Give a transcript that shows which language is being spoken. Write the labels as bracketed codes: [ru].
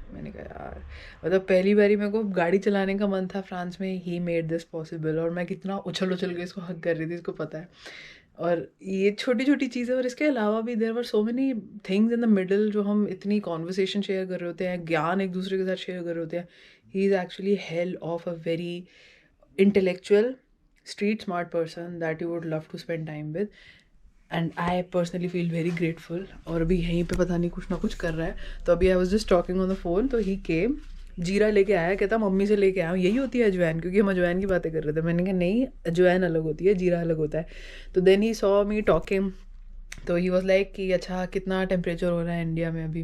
[hi] मैंने कहा यार, मतलब पहली बारी मेरे को गाड़ी चलाने का मन था फ्रांस में, [en] he made this possible, [hi] और मैं कितना उछल उछल के इसको हक कर रही थी, इसको पता है। और ये छोटी छोटी चीज़ें, और इसके अलावा भी [en] there were so many things in the middle, [hi] जो हम इतनी कॉन्वर्सेशन शेयर कर रहे होते हैं, ज्ञान एक दूसरे के साथ शेयर कर रहे होते हैं। [en] He is actually hell of a very intellectual, street smart person that you would love to spend time with. And I personally feel very grateful. [hi] और अभी यहीं पे पता नहीं कुछ ना कुछ कर रहा है। तो अभी [en] I was just talking on the phone, [hi] तो [en] he came, [hi] जीरा लेके आया, कहता मम्मी से लेके आया हूँ, यही होती है अजवाइन, क्योंकि हम अजवाइन की बातें कर रहे थे। मैंने कहा नहीं, अजवाइन अलग होती है, जीरा अलग होता है। तो [en] then he saw me talking, [hi] तो [en] he was like [hi] कि अच्छा कितना टेम्परेचर हो रहा है इंडिया में अभी।